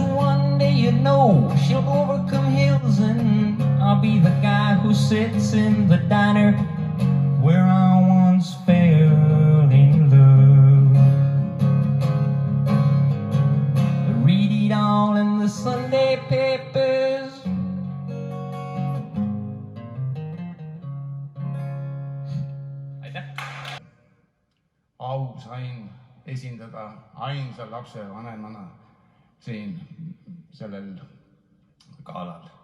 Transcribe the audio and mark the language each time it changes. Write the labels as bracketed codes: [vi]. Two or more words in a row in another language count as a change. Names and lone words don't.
[en] One day you know she'll overcome hills, and I'll be the guy who sits in the diner where I once fell in love. Read it all in the Sunday papers. [et] Aitäh! Au sain esindada ainsa lapsevanemana siin sellel galal.